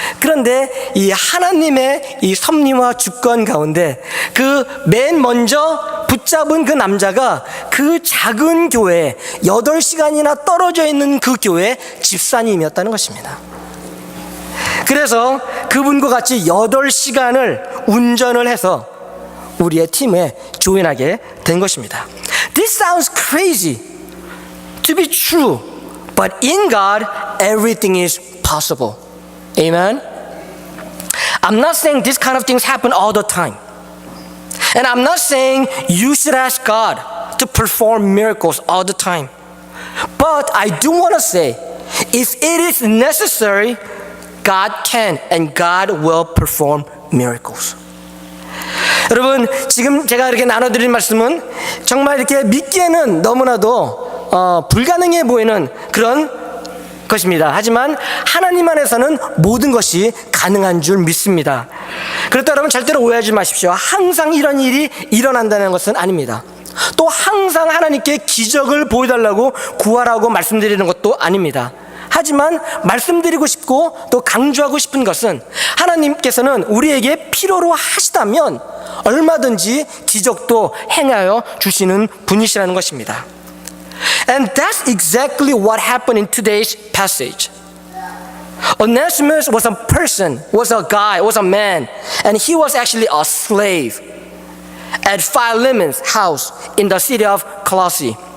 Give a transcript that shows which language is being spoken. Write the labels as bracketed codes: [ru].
[ko] 그런데 이 하나님의 이 섭리와 주권 가운데 그 맨 먼저 붙잡은 그 남자가 그 작은 교회에 8시간이나 떨어져 있는 그 교회 집사님이었다는 것입니다. 그래서 그분과 같이 8시간을 운전을 해서 우리의 팀에 조인하게 된 것입니다. [en] This sounds crazy to be true, but in God, everything is possible. Amen? I'm not saying this kind of things happen all the time. And I'm not saying you should ask God to perform miracles all the time. But I do want to say, if it is necessary, God can and God will perform miracles. [ko] 여러분 지금 제가 이렇게 나눠드린 말씀은 정말 이렇게 믿기에는 너무나도 불가능해 보이는 그런 것입니다. 하지만 하나님 안에서는 모든 것이 가능한 줄 믿습니다. 그렇다고 여러분 절대로 오해하지 마십시오. 항상 이런 일이 일어난다는 것은 아닙니다. 또 항상 하나님께 기적을 보여달라고 구하라고 말씀드리는 것도 아닙니다. 하지만 말씀드리고 싶고 또 강조하고 싶은 것은 하나님께서는 우리에게 필요로 하시다면 얼마든지 기적도 행하여 주시는 분이시라는 것입니다. [en] And that's exactly what happened in today's passage. Onesimus was a person, was a guy, was a man, and he was actually a slave at Philemon's house in the city of Colossae.